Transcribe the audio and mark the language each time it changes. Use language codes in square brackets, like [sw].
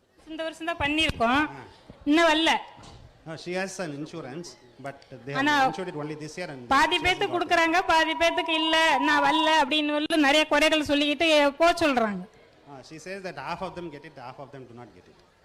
[ta] இந்த வருஷம் தான் பண்ணியிருக்கோம், இன்னும் வரல. [en] She has an insurance, but they have insured it only this year. And [ta] பாதி பேத்துக்கு கொடுக்குறாங்க, பாதி பேத்துக்கு இல்லை, நான் வரல அப்படின்னு நிறைய குறைகள் சொல்லிக்கிட்டு போக சொல்கிறாங்க. [en] She says that half of them get it, half of them do not get it.